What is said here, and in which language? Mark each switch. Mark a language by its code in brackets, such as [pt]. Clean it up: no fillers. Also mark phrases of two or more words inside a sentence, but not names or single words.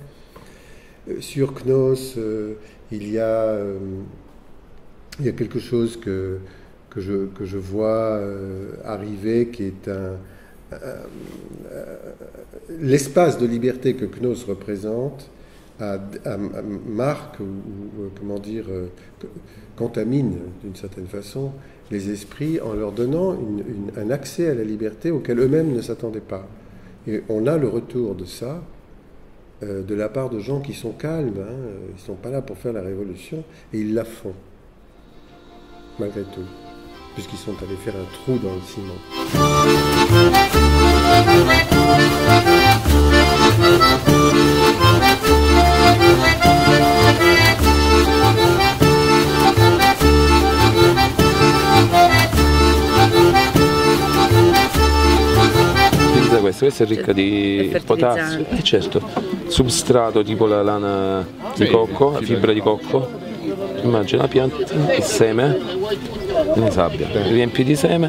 [fr] Sur Knos, il y a quelque chose que je vois arriver, qui est l'espace de liberté que Knos représente marque ou comment dire, contamine d'une certaine façon les esprits en leur donnant un accès à la liberté auquel eux-mêmes ne s'attendaient pas. Et on a le retour de ça de la part de gens qui sont calmes, hein, ils ne sont pas là pour faire la révolution, et ils la font, malgré tout, puisqu'ils sont allés faire un trou dans le ciment. [it] Questa è ricca di potassio, e certo, substrato tipo la lana di cocco, la fibra di cocco, immagina la pianta, il seme, in sabbia, riempi di seme,